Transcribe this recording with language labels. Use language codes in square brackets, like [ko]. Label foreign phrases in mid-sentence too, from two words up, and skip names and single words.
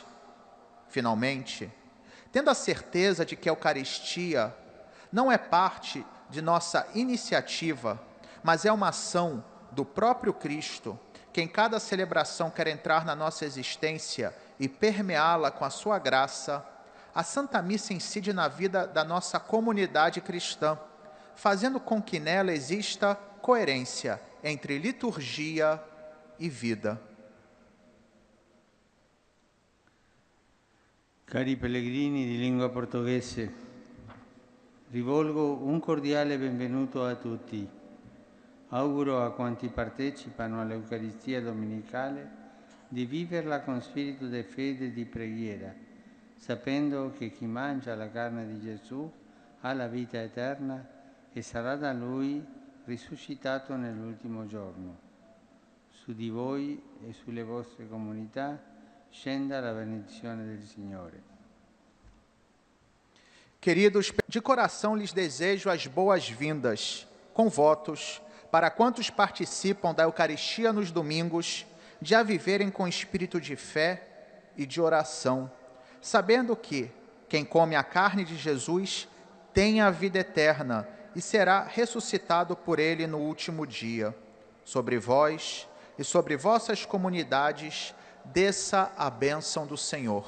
[pt] Finalmente, tendo a certeza de que a Eucaristia não é parte de nossa iniciativa, mas é uma ação do próprio Cristo, que em cada celebração quer entrar na nossa existência e permeá-la com a sua graça, a Santa Missa incide na vida da nossa comunidade cristã, fazendo com que nela exista coerência entre liturgia e vida. [it] Cari pellegrini di lingua portoghese, rivolgo un cordiale benvenuto a tutti. Auguro a quanti partecipano all'Eucaristia domenicale di viverla con spirito di fede e di preghiera, sapendo che chi mangia la carne di Gesù ha la vita eterna e sarà da Lui risuscitato nell'ultimo giorno. Su di voi e sulle vostre comunità scenda la benedizione del Signore. [pt] Queridos, de coração lhes desejo as boas-vindas, com votos, para quantos participam da Eucaristia nos domingos, de a viverem com espírito de fé e de oração, sabendo que quem come a carne de Jesus tem a vida eterna e será ressuscitado por ele no último dia. Sobre vós e sobre vossas comunidades desça a bênção do Senhor.